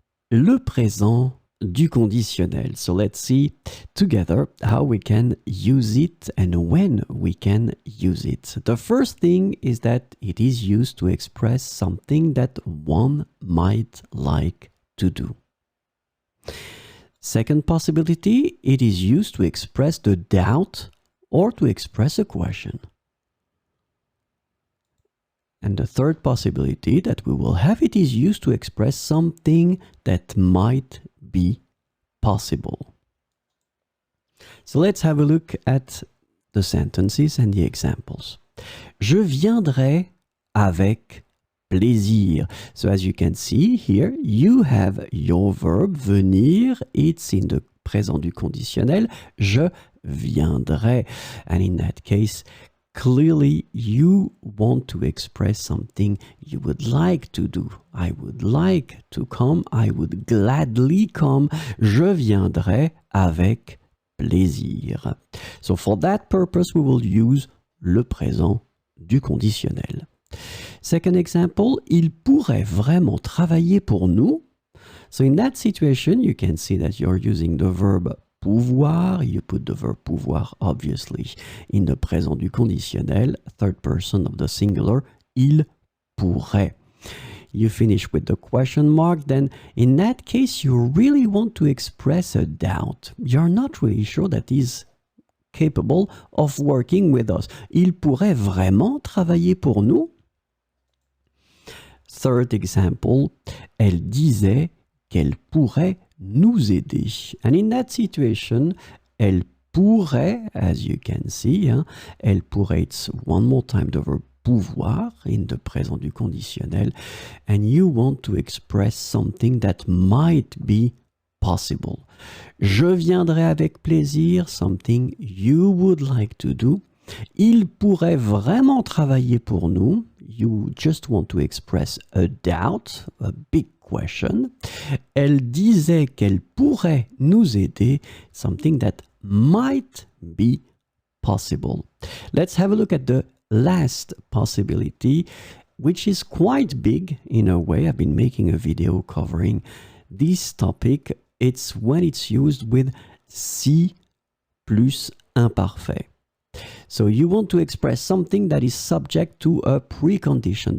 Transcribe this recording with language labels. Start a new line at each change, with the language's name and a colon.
French: Le présent du conditionnel.
English: So let's see together how we can use it and when we can use it. The first thing is that it is used to express something that one might like to do. Second possibility, it is used to express the doubt or to express a question. And the third possibility that we will have, it is used to express something that might be possible. So let's have a look at the sentences and the examples.
French: Je viendrai avec plaisir.
English: So as you can see here, you have your verb venir. It's in the présent du conditionnel.
French: Je viendrai.
English: And in that case, clearly you want to express something you would like to do. I would like to come. I would gladly come. Je viendrai avec plaisir. So for that purpose, we will use le présent du conditionnel.
French: Second example, il pourrait vraiment travailler pour nous.
English: So in that situation, you can see that you're using the verb pouvoir. You put the verb pouvoir, obviously, in the présent du conditionnel, third person of the singular, il pourrait. You finish with the question mark, then in that case, you really want to express a doubt. You're not really sure that he's capable of working with us.
French: Il pourrait vraiment travailler pour nous? Third example, elle disait qu'elle pourrait nous aider.
English: And in that situation, elle pourrait, as you can see, elle pourrait, it's one more time the verb pouvoir in the présent du conditionnel, and you want to express something that might be possible. Je viendrai avec plaisir, something you would like to do.
French: Il pourrait vraiment travailler pour nous.
English: You just want to express a doubt, a big question.
French: Elle disait qu'elle pourrait nous aider, something that might be possible.
English: Let's have a look at the last possibility, which is quite big in a way. I've been making a video covering this topic. It's when it's used with si plus imparfait. So you want to express something that is subject to a precondition.